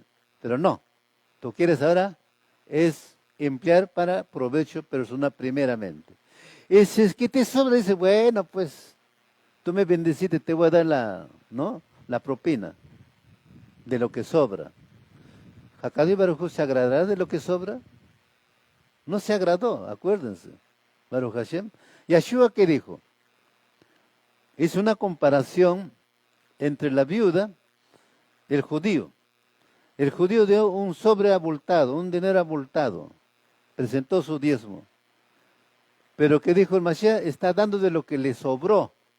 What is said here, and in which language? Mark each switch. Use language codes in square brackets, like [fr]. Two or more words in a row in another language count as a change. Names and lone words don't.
[es] Pero no, tú quieres ahora es emplear para provecho personal primeramente. Y si es que te sobra, dice, bueno, pues tú me bendeciste, te voy a dar la propina de lo que sobra. [he] הקדוש ברוך הוא, [es] ¿se agradará de lo que sobra? No se agradó, acuérdense. [he] ברוך השם. ישוע, [es] ¿qué dijo? Hizo una comparación entre la viuda y el judío. El judío dio un sobre abultado, un dinero abultado. Presentó su diezmo. Pero ¿qué dijo el Mashiach? Está dando de lo que le sobró.